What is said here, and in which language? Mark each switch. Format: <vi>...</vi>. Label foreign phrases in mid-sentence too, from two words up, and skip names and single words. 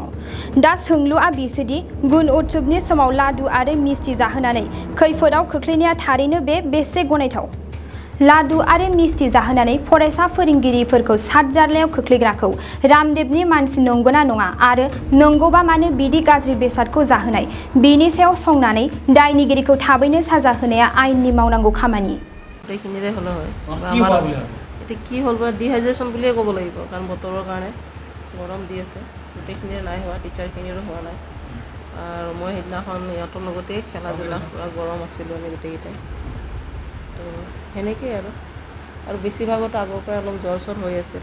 <brx>दा सोंलुआ बिसोदि गुन उत्सवनि समाव लादु आरो मिस्टि जाहोनानै खैफोदाव खोख्लैनाया थारैनो बेसे गनायथाव? लादु आरो मिस्टि जाहोनानै फरायसा फोरोंगिरिफोरखौ सातजार्लायाव खोख्लैग्राखौ रामदेवनि मानसि नंगौना नङा आरो नंगौबा मानो बिदि गाज्रि बेसादखौ जाहोनाय, बेनि सायाव संनानै दायनिगिरिखौ थाबैनो साजा होनाया आयेननि मावनांगौ खामानि।</brx> <as>এইখিনিৰে হ'লে হয় এতিয়া কি হ'ল বা ডিহাইড্ৰেশ্যন বুলিয়ে ক'ব লাগিব, কাৰণ বতৰৰ কাৰণে গৰম দি আছে, গোটেইখিনিৰে নাই হোৱা, টিচাৰখিনিৰো হোৱা নাই। আৰু মই সেইদিনাখন ইহঁতৰ লগতেই খেলা ধূলা পূৰা গৰম আছিলোঁ আমি গোটেইকেইটাই। তো সেনেকেই আৰু বেছিভাগতো আগৰ পৰাই অলপ জ্বৰ চৰ হৈ আছিল।</as>